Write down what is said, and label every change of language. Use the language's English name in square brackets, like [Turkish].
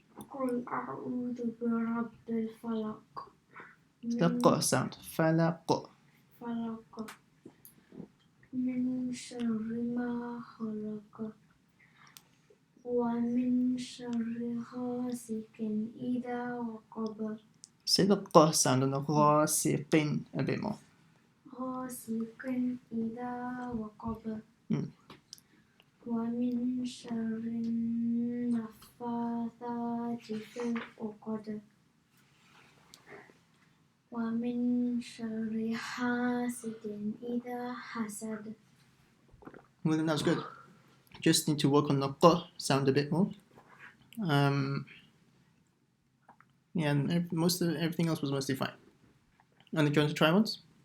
[Arabic] قل أعوذ برب الفلق [English] The ق sound. فلق. [Arabic] فلق من شر ما خلق ومن شر غاسق إذا وقب. [English] Say the q sound on the غاسق a bit more. [Arabic] غاسق إذا وقب. ومن شر النفاثات في العقد ومن شر حاسد إذا حسد. [English] Well, then that was good. Just need to work on the q sound a bit more. Yeah, and everything else was mostly fine. And do you want to try once?